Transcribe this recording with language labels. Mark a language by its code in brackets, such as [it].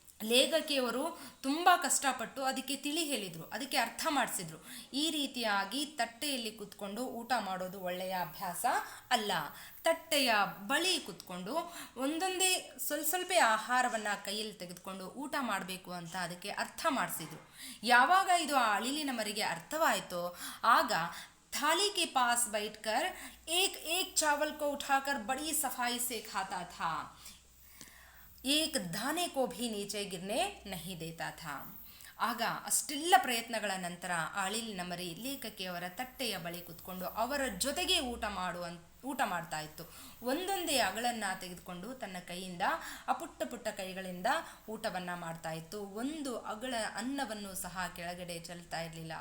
[kn] ಲೇಖಕಿಯವರು ತುಂಬ ಕಷ್ಟಪಟ್ಟು ಅದಕ್ಕೆ ತಿಳಿ ಹೇಳಿದರು, ಅದಕ್ಕೆ ಅರ್ಥ ಮಾಡಿಸಿದ್ರು. ಈ ರೀತಿಯಾಗಿ ತಟ್ಟೆಯಲ್ಲಿ ಕೂತ್ಕೊಂಡು ಊಟ ಮಾಡೋದು ಒಳ್ಳೆಯ ಅಭ್ಯಾಸ ಅಲ್ಲ. ತಟ್ಟೆಯ ಬಳಿ ಕೂತ್ಕೊಂಡು ಒಂದೊಂದೇ ಸ್ವಲ್ಪ ಆಹಾರವನ್ನು ಕೈಯಲ್ಲಿ ತೆಗೆದುಕೊಂಡು ಊಟ ಮಾಡಬೇಕು ಅಂತ ಅದಕ್ಕೆ ಅರ್ಥ ಮಾಡಿಸಿದ್ರು. ಯಾವಾಗ ಇದು ಆ ಅಳಿಲಿನ ಮರಿಗೆ ಅರ್ಥವಾಯಿತೋ ಆಗ [hi] थाली के पास बैठकर एक चावल को उठाकर बड़ी सफाई से खाता था. एक दाने को भी नीचे गिरने नहीं देता था. [kn] ಆಗ ಅಷ್ಟೆಲ್ಲ ಪ್ರಯತ್ನಗಳ ನಂತರ ಅಳಿಲಿನ ಮರಿ ಲೇಖಕಿಯವರ ತಟ್ಟೆಯ ಬಳಿ ಕೂತ್ಕೊಂಡು ಅವರ ಜೊತೆಗೆ ಊಟ ಮಾಡ್ತಾ ಇತ್ತು. ಒಂದೊಂದೇ ಅಗಳನ್ನು ತೆಗೆದುಕೊಂಡು ತನ್ನ ಕೈಯಿಂದ ಪುಟ್ಟ ಕೈಗಳಿಂದ ಊಟವನ್ನು ಮಾಡ್ತಾ ಇತ್ತು. ಒಂದು ಅಗಳ ಅನ್ನವನ್ನು ಸಹ ಕೆಳಗಡೆ ಚೆಲ್ತಾ ಇರಲಿಲ್ಲ.